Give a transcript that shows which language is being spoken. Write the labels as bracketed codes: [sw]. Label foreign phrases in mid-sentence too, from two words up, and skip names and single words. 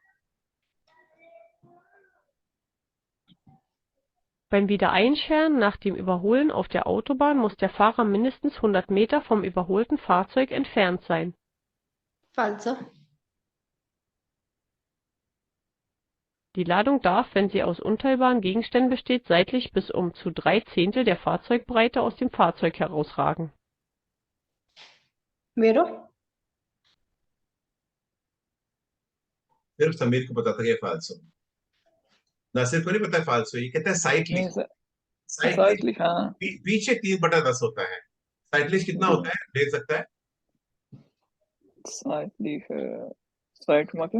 [de] Beim Wiedereinscheren nach dem Überholen auf der Autobahn muss der Fahrer mindestens 100 Meter vom überholten Fahrzeug entfernt sein. [it] Falso. [de] Die Ladung darf, wenn sie aus unteilbaren Gegenständen besteht, seitlich bis um zu 3/10 der Fahrzeugbreite aus dem Fahrzeug herausragen. [it] Vero. [hi] सिर्फ समीर को पता था कि ये फालसू। नासिर को नहीं पता है फाल्सो, ये कहते हैं साइक्लिक। नहीं सर, साइक्लिक साइक्लिक हाँ। पीछे 3/10 होता है। साइक्लिक कितना जी होता है, ले सकता है? साइक्लिक साइड मतलब